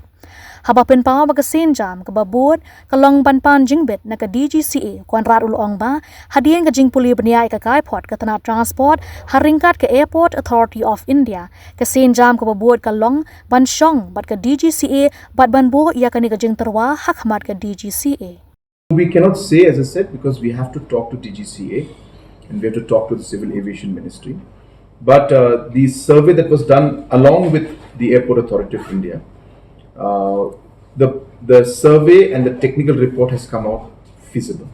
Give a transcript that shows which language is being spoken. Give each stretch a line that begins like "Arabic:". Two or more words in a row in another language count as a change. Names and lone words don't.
Khasi: Haba pin pa ba ka senjam ka babud ka long ban pan jingbet na ka DGCA Konrad ulong ba hadien ka jingpuli bniai ka kaipot ka tana transport haringkat ka Airport Authority of India ka senjam ka babud ka long ban shong bat ka DGCA bat ban bo ya ka ni ka jingterwa hakmat ka DGCA.
English: We cannot say, as I said, because we have to talk to DGCA and we have to talk to the Civil Aviation Ministry. But the survey that was done along with the Airport Authority of India, the survey and the technical report has come out feasible.